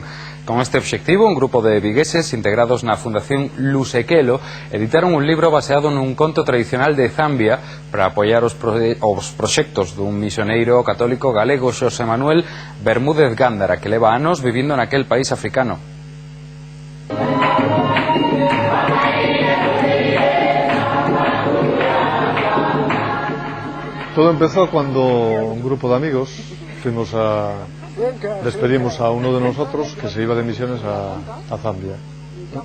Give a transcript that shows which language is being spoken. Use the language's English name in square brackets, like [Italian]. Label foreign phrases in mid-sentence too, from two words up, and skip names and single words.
[Galician] Con este obxectivo, un grupo de vigueses integrados na Fundación Lusekelo editaron un libro baseado nun conto tradicional de Zambia para apoiar os proxectos dun misioneiro católico galego, Xosé Manuel Bermúdez Gándara, que leva anos vivindo naquel país africano. [Spanish] Todo empezó cuando un grupo de amigos despedimos a uno de nosotros que se iba de misiones a Zambia, ¿no?